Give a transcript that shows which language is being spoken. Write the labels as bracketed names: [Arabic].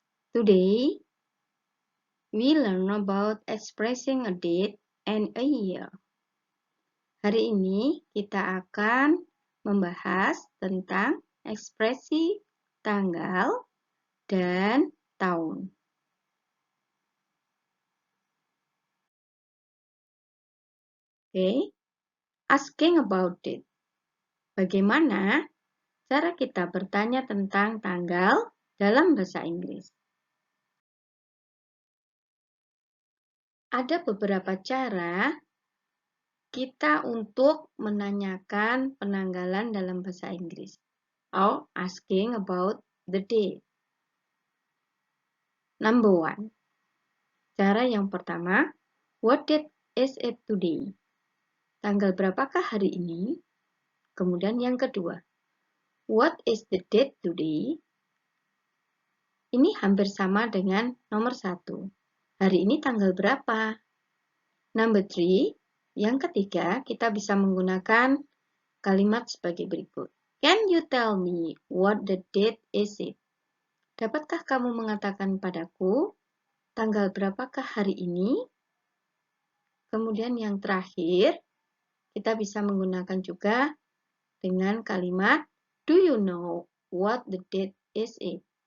[English] Today, we learn about expressing a date and a year. [Indonesian] Hari ini kita akan membahas tentang ekspresi tanggal dan tahun. Okay, [English] asking about it. [Indonesian] Bagaimana cara kita bertanya tentang tanggal dalam bahasa Inggris? Ada beberapa cara kita untuk menanyakan penanggalan dalam bahasa Inggris. [English] Or asking about the date. Number one. [Indonesian] Cara yang pertama, [English] what date is it today? [Indonesian] Tanggal berapakah hari ini? Kemudian yang kedua, [English] what is the date today? [Indonesian] Ini hampir sama dengan nomor 1. Hari ini tanggal berapa? [English] Number 3, [Indonesian] yang ketiga, kita bisa menggunakan kalimat sebagai berikut. [English] Can you tell me what the date is it? [Indonesian] Dapatkah kamu mengatakan padaku tanggal berapakah hari ini? Kemudian yang terakhir, kita bisa menggunakan juga dengan kalimat [English] do you know what the date is it?